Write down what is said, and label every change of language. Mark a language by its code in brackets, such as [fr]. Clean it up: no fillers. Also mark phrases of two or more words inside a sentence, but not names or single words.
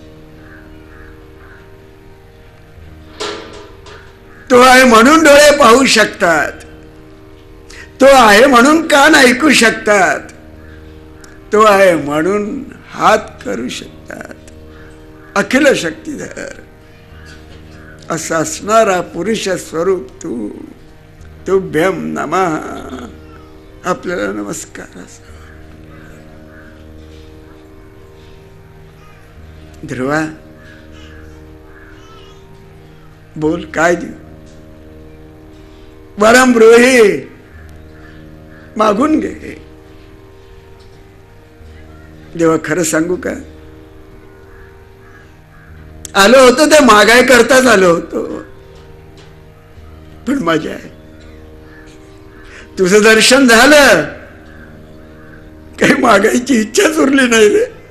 [mr] तो आहे म्हणून डोळे पाहू शकतात, तो आहे म्हणून कान ऐकू शकतात, तो आहे म्हणून हात करू शकतात. अखिल शक्तिधर असा असणारा पुरुष स्वरूप तू, [sa] तुभ्यम नमः. [mr] आपल्याला नमस्कार. ध्रुवा बोल, काय देऊ? [sa] वरम ब्रूहि, [mr] मागून घे. देवा खरं सांगू का, आलो होतो ते मागाय करताच आलो होतो, पण मजा आहे. तुझं दर्शन झालं, काही मागायची इच्छाच उरली नाही रे.